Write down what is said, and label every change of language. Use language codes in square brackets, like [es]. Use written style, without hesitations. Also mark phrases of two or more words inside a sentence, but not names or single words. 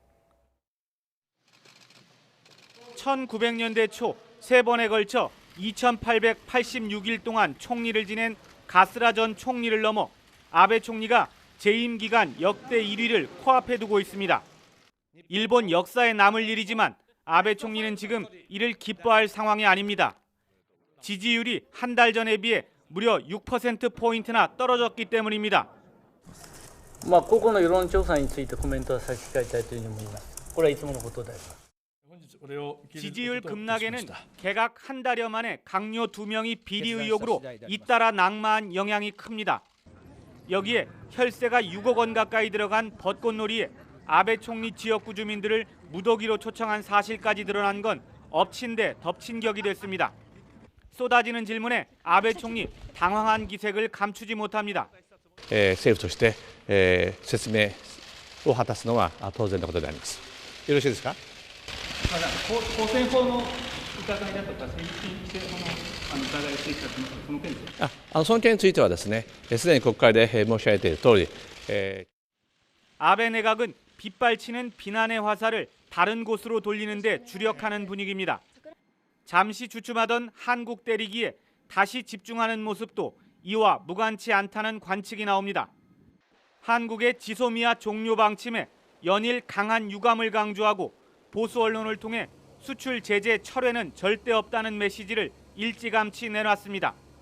[ko] 1900년대 초 3번에 걸쳐 2886일 동안 총리를 지낸 가스라 전 총리를 넘어 아베 총리가 재임 기간 역대 1위를 코앞에 두고 있습니다. 일본 역사에 남을 일이지만 아베 총리는 지금 이를 기뻐할 상황이 아닙니다. 지지율이 한 달 전에 비해 무려 6%포인트나 떨어졌기 때문입니다. [ja] 個々の世論調査についてコメントは差し控えたいというふうに思います。これはいつものことであります。 [ko] 지지율 급락에는 개각 한 달여 만에 강요 2명이 비리 의혹으로 잇따라 낙마한 영향이 큽니다. 여기에 혈세가 6억 원 가까이 들어간 벚꽃놀이에 아베 총리 지역구 주민들을 무더기로 초청한 사실까지 드러난 건 엎친 데 덮친 격이 됐습니다. 쏟아지는 질문에 아베 총리 당황한 기색을 감추지 못합니다. [ja] 政府として、説明を果たすのは当然のことであります。よろしいですか。公選法の疑いだとか政治規制法の疑いがついていたその件ですか。その件についてはですね、すでに国会で申し上げている通り、 [ko] 아베 내각은 빗발치는 비난의 화살을 다른 곳으로 돌리는 데 주력하는 분위기입니다. 잠시 주춤하던 한국 때리기에 다시 집중하는 모습도 이와 무관치 않다는 관측이 나옵니다. 한국의 지소미아 종료 방침에 연일 강한 유감을 강조하고 보수 언론을 통해 수출 제재 철회는 절대 없다는 메시지를 일찌감치 내놨습니다.